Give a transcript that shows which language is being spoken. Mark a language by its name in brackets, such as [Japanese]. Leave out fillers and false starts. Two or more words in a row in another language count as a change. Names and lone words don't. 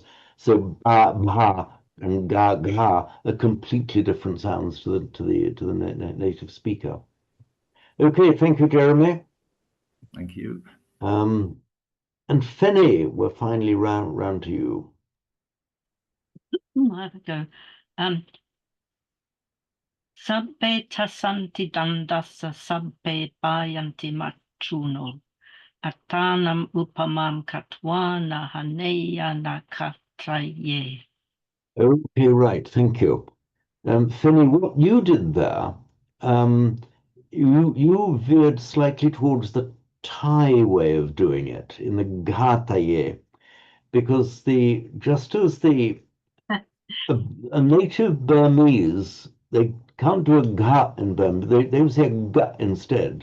[English] So ba, bha, and ga, ga are completely different sounds to the native speaker. Okay, thank you, Jeremy. Thank you. And Fenny, we're finally round to you. I have a go. [Pali] Sabbe tasanti dandasa sabbe bayanti machuno. Atanam upamam katwana haneya nakatraye. [English] Okay, right, thank you. Fenny, what you did there, you veered slightly towards the Thai way of doing it in the Ghataye, because just as a native Burmese, they can't do a Gha in Burma, they would say a Ga instead.